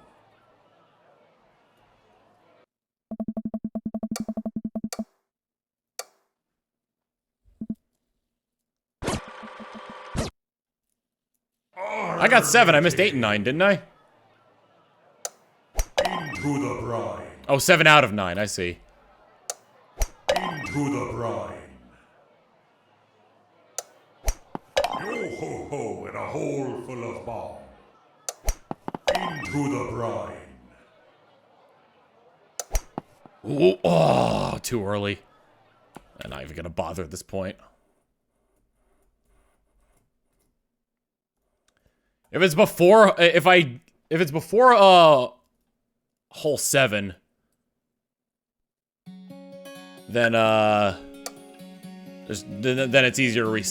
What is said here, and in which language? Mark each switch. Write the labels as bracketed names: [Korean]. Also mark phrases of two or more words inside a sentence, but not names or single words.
[English] I got 7, I missed 8 and 9, didn't I? Into the brine. Oh, 7 out of 9, I see. Into the brine. Yo ho ho, in a hole full of balm. Into the brine. Ooh, oh, too early. I'm not even gonna bother at this point. If it's before, if it's before, hole 7, then, then it's easier to reset.